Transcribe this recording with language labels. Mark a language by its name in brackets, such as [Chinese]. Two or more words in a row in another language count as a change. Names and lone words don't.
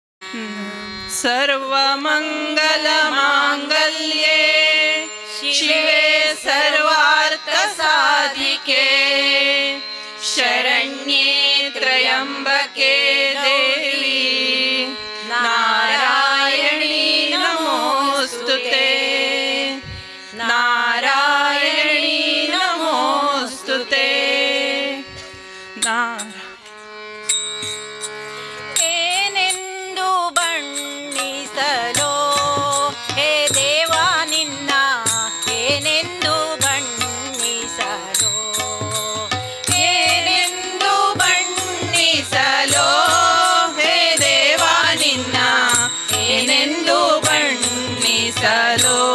[Sanskrit] सर्वमङ्गलमाङ्गल्ये शिवे सर्वार्थसाधिके शरण्ये त्र्यम्बके देवी नारायणी नमोस्तुते नारायणी नमोस्तुते [Kannada] ಏನೆಂದು ಬಣ್ಣಿಸಲೋ ಹೇ ದೇವ ನಿನ್ನ ಏನೆಂದು ಬಣ್ಣಿಸಲೋ ಏನೆಂದು ಬಣ್ಣಿಸಲೋ ಹೇ ದೇವ ನಿನ್ನ ಏನೆಂದು ಬಣ್ಣಿಸಲೋ